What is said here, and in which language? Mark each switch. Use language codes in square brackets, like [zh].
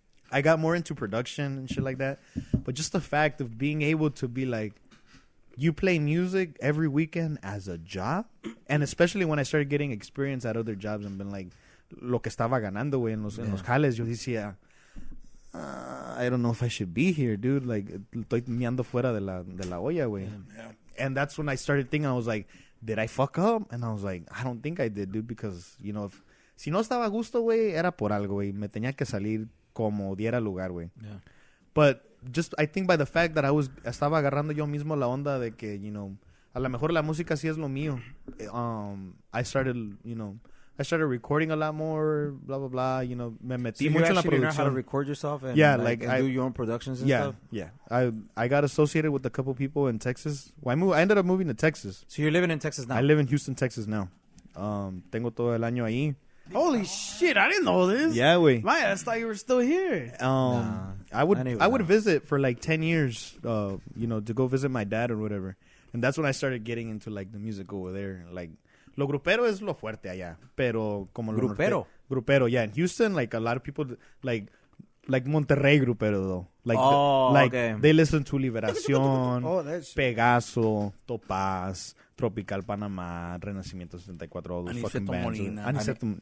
[en] I got more into production and shit like that. But just the fact of being able to be like, you play music every weekend as a job, and especially when I started getting experience at other jobs and been like, [es] lo que estaba ganando, güey, en los jales, yo decía, [en] I don't know if I should be here, dude. [es] Like, estoy meando fuera de la olla, güey. [en] Yeah. And that's when I started thinking, I was like, did I fuck up? And I was like, I don't think I did, dude, because, you know, [es] si no estaba a gusto, güey, era por algo, güey. Me tenía que salir como diera lugar, güey. Yeah. [en] But just, I think by the fact that [es] estaba agarrando yo mismo la onda de que, [en] you know, [es] a lo mejor la música sí es lo mío. [en] I started recording a lot more, blah, blah, blah, you know, [es] me metí mucho en la producción. [en] So you actually know how to record yourself and, and do your own productions and stuff? Yeah. I got associated with a couple people in Texas. Well, I ended up moving to Texas. So you're living in Texas now? I live in Houston, Texas now. [es] Tengo todo el año ahí. [en] Holy shit, I didn't know this. Yeah, güey. My ass thought you were still here. I would visit for like 10 years, you know, to go visit my dad or whatever. And that's when I started getting into like the music over there. [es] Like, lo grupero es lo fuerte allá. Pero como lo grupero. [en] Grupero, yeah. In Houston, like a lot of people like Monterrey grupero though. Like, okay. They listen to Liberación, Pegaso, Topaz, Tropical Panamá, Renacimiento 74, all those fucking bands.